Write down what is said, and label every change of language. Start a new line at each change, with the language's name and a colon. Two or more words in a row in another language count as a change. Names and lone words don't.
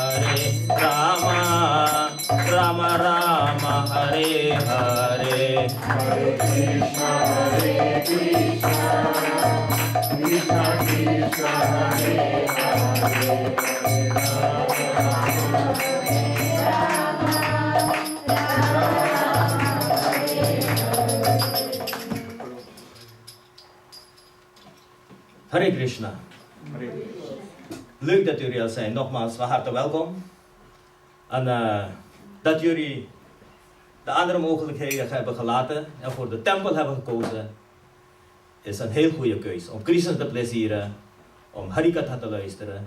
Sanskrit: Rama Rama Hare Hare Hare Krishna Krishna Krishna Hare Hare Hare Krishna.
Dutch: Leuk dat jullie er zijn. Nogmaals van harte welkom. En dat jullie de andere mogelijkheden hebben gelaten en voor de tempel hebben gekozen, is een heel goede keus. Om Krishna te plezieren, om Harikatha te luisteren.